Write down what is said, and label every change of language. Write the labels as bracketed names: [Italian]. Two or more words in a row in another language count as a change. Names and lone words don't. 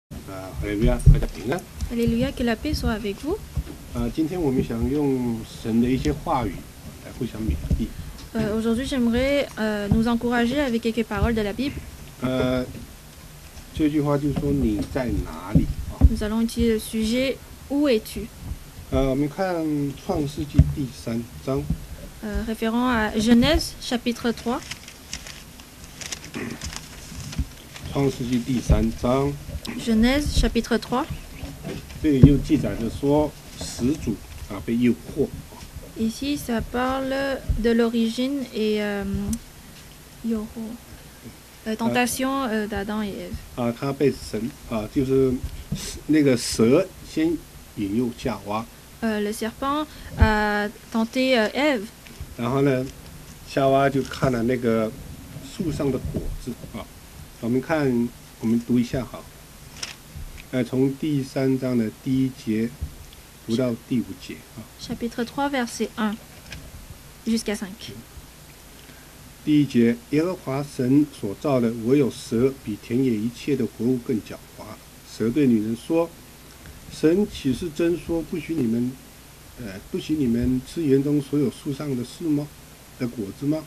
[Chinese] 哈利路亚，大家平安。 [French] Alléluia, que la paix soit avec vous. [Chinese] 今天我们想用神的一些话语来互相勉励。 [French] Aujourd'hui, j'aimerais nous encourager avec quelques paroles de la Bible. [Chinese] 这句话就是说你在哪里啊？ [French] Nous allons utiliser le sujet Où es-tu [Chinese] 我们看创世纪第3章， [French] référant à Genèse chapitre 3. [Chinese] 创世纪第3章， [French] Genèse chapitre 3. [Chinese] 这里就记载着说始祖被诱惑。 [French] Ici, ça parle de l'origine et tentation d'Adam et Ève. [Chinese] 他被神就是那个蛇先引诱夏娃， [French] Le serpent a tenté Ève. [Chinese] 然后呢，夏娃就看了那个树上的果子啊。我们读一下好。从第3章的第1节读到第5节啊。 [French] Chapitre 3, verset 1 jusqu'à 5. [Chinese] 第1节，耶和华神所造的，唯有蛇比田野一切的活物更狡猾。蛇对女人说：“神岂是真说不许你们吃园中所有树上的树吗？的果子吗？”